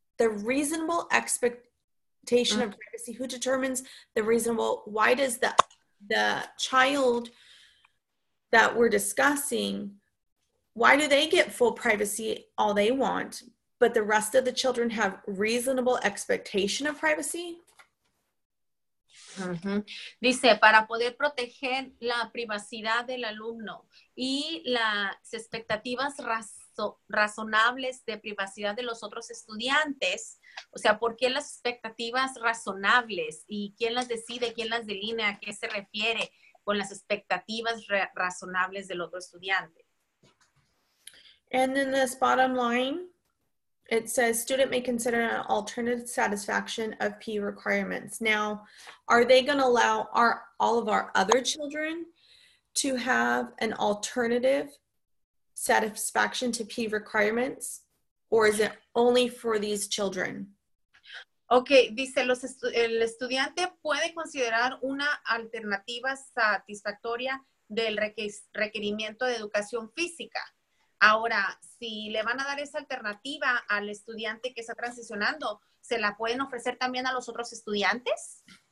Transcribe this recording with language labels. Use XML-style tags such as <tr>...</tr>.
<en>The reasonable expectation of privacy, who determines the reasonable? Why does the child that we're discussing, why do they get full privacy all they want, but the rest of the children have reasonable expectation of privacy?</en> <es>Dice, para poder proteger la privacidad del alumno y las expectativas razonables de privacidad de los otros estudiantes. O sea, ¿por qué las expectativas razonables? ¿Y quién las decide? ¿Quién las delinea? ¿A qué se refiere con las expectativas razonables del otro estudiante?</es> <en>And then this bottom line, it says student may consider an alternative satisfaction of PE requirements. Now, are they going to allow all of our other children to have an alternative satisfaction to PE requirements, or is it only for these children?</en> <es>Ok, dice, el estudiante puede considerar una alternativa satisfactoria del requerimiento de educación física. Ahora, si le van a dar esa alternativa al estudiante que está transicionando, ¿se la pueden ofrecer también a los otros estudiantes?</es>